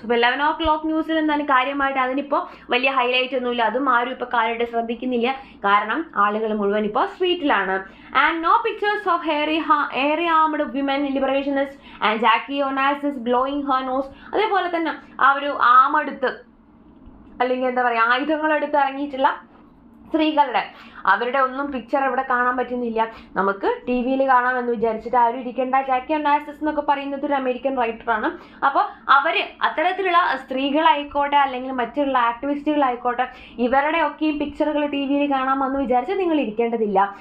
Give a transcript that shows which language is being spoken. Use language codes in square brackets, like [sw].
[ml] 11 o'clock ന്യൂസിൽ എന്താണ് കാര്യമായിട്ട് അതിനിപ്പോൾ വലിയ ഹൈലൈറ്റ് ഒന്നുമില്ല. അതും ആരും ഇപ്പോൾ കാര്യമായിട്ട് ശ്രദ്ധിക്കുന്നില്ല. കാരണം ആളുകൾ മുഴുവൻ ഇപ്പോൾ സ്ട്രീറ്റിലാണ്. [en] And no pictures of hairy armed women liberationists and Jackie Onassis blowing her nose. [ml] അതേപോലെ തന്നെ ആ ഒരു ആമെടുത്ത് അല്ലെങ്കിൽ എന്താ പറയുക ആയുധങ്ങളെടുത്ത് ഇറങ്ങിയിട്ടുള്ള സ്ത്രീകളുടെ അവരുടെ ഒന്നും പിക്ചർ ഇവിടെ കാണാൻ പറ്റുന്നില്ല. നമുക്ക് ടി വിയിൽ കാണാമെന്ന് വിചാരിച്ചിട്ട് ആരും ഇരിക്കേണ്ട. ജാക്കി ഒനാസിസ് എന്നൊക്കെ പറയുന്നത് ഒരു അമേരിക്കൻ റൈറ്ററാണ്. അപ്പോൾ അവർ അത്തരത്തിലുള്ള സ്ത്രീകളായിക്കോട്ടെ അല്ലെങ്കിൽ മറ്റുള്ള ആക്ടിവിസ്റ്റുകളായിക്കോട്ടെ ഇവരുടെ ഒക്കെയും പിക്ചറുകൾ ടി വിയിൽ കാണാമെന്ന് വിചാരിച്ച് നിങ്ങൾ ഇരിക്കേണ്ടതില്ല.